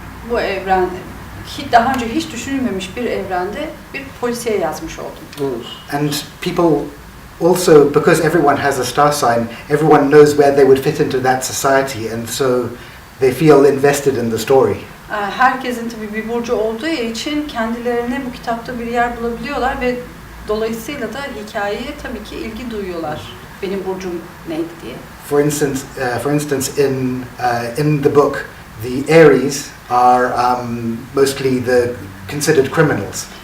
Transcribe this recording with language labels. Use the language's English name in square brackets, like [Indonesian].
[Turkish] Bu evren, daha önce hiç düşünülmemiş bir evrende bir polisiye yazmış oldum. [English] And people also, because everyone has a star sign, everyone knows where they would fit into that society, and so they feel invested in the story. [Turkish] Herkesin tabii bir burcu olduğu için kendilerine bu kitapta bir yer bulabiliyorlar ve dolayısıyla da hikayeye tabii ki ilgi duyuyorlar. Benim burcum neydi diye. [English] For instance, in the book, the Aries are mostly the considered criminals.